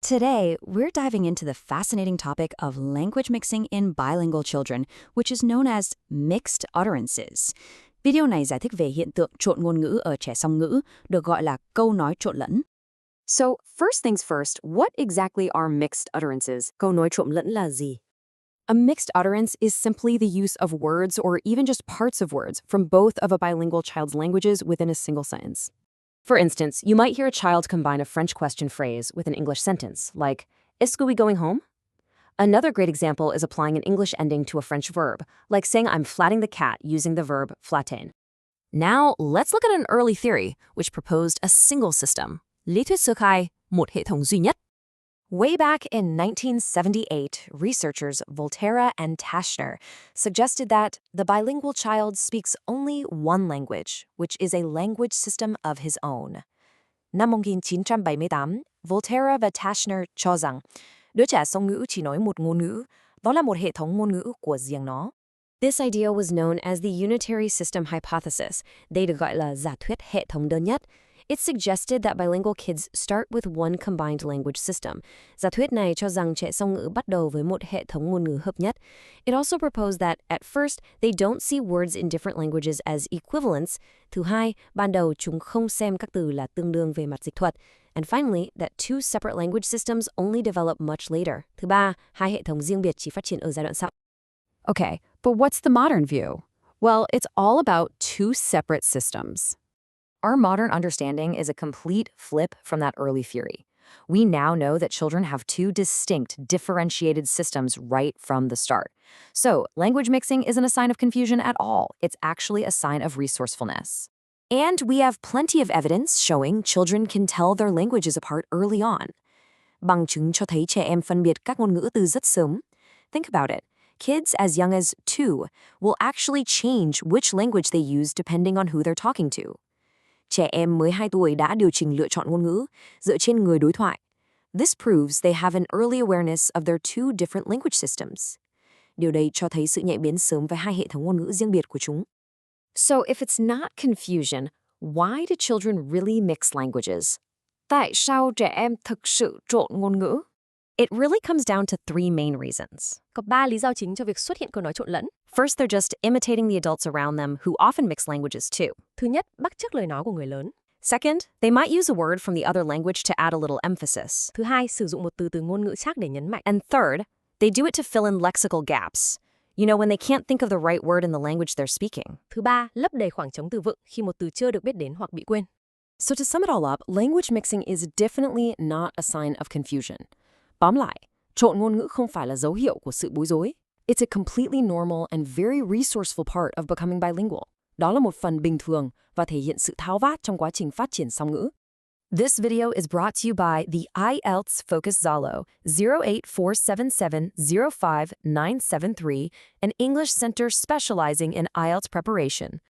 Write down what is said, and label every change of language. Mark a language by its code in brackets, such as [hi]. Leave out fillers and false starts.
[en] Today, we're diving into the fascinating topic of language mixing in bilingual children, which is known as mixed utterances. [vi] Video này giải thích về hiện tượng trộn ngôn ngữ ở trẻ song ngữ, được gọi là câu nói trộn lẫn. [en] So, first things first, what exactly are mixed utterances? [vi] Câu nói trộn lẫn là gì? [en] A mixed utterance is simply the use of words or even just parts of words from both of a bilingual child's languages within a single sentence. For instance, you might hear a child combine a French question phrase with an English sentence, like, [fr] "Est-ce que [en] we going home?" Another great example is applying an English ending to a French verb, like saying I'm flatting the cat using the verb flatter. Now, let's look at an early theory, which proposed a single system. [vi] Lý thuyết sơ khai, một hệ thống duy nhất. [en] Way back in 1978, researchers Volterra and Tashner suggested that the bilingual child speaks only one language, which is a language system of his own. [vi] Năm 1978, Volterra và Tashner cho rằng đứa trẻ song ngữ chỉ nói một ngôn ngữ, đó là một hệ thống ngôn ngữ của riêng nó. [en] This idea was known as the unitary system hypothesis. [vi] Đây được gọi là giả thuyết hệ thống đơn nhất. [en] It suggested that bilingual kids start with one combined language system. [vi] Giả thuyết này cho rằng trẻ song ngữ bắt đầu với một hệ thống ngôn ngữ hợp nhất. [en] It also proposed that, at first, they don't see words in different languages as equivalents. [vi] Thứ hai, ban đầu chúng không xem các từ là tương đương về mặt dịch thuật. [en] And finally, that two separate language systems only develop much later. [vi] Thứ ba, hai hệ thống riêng biệt chỉ phát triển ở giai đoạn sau. [en] Okay, but what's the modern view? Well, it's all about two separate systems. Our modern understanding is a complete flip from that early theory. We now know that children have two distinct, differentiated systems right from the start. So, language mixing isn't a sign of confusion at all. It's actually a sign of resourcefulness. And we have plenty of evidence showing children can tell their languages apart early on. [vi] Bằng chứng cho thấy trẻ em phân biệt các ngôn ngữ từ rất sớm. [en] Think about it. Kids as young as 2 will actually change which language they use depending on who they're talking to. [vi] Trẻ em mới 2 tuổi đã điều chỉnh lựa chọn ngôn ngữ dựa trên người đối thoại. [en] This proves they have an early awareness of their two different language systems. [vi] Điều đây cho thấy sự nhạy bén sớm với hai hệ thống ngôn ngữ riêng biệt của chúng. [en] So if it's not confusion, why do children really mix languages? [vi] Tại sao trẻ em thực sự trộn ngôn ngữ? [en] It really comes down to 3 main reasons. [vi] Có 3 lý do chính cho việc xuất hiện câu nói trộn lẫn. [en] First, they're just imitating the adults around them who often mix languages too. [vi] Thứ nhất, bắt chước lời nói của người lớn. [en] Second, they might use a word from the other language to add a little emphasis. [vi] Thứ hai, sử dụng một từ từ ngôn ngữ khác để nhấn mạnh. [en] And third, they do it to fill in lexical gaps. You know, when they can't think of the right word in the language they're speaking. [vi] Thứ ba, lấp đầy khoảng trống từ vựng khi một từ chưa được biết đến hoặc bị quên. [en] So to sum it all up, language mixing is definitely not a sign of confusion. [vi] Tóm lại, trộn ngôn ngữ không phải là dấu hiệu của sự bối rối. [en] It's a completely normal and very resourceful part of becoming bilingual. [vi] Đó là một phần bình thường và thể hiện sự tháo vát trong quá trình phát triển song ngữ. [en] This video is brought to you by the IELTS Focus Zalo 08477059973, an English center specializing in IELTS preparation.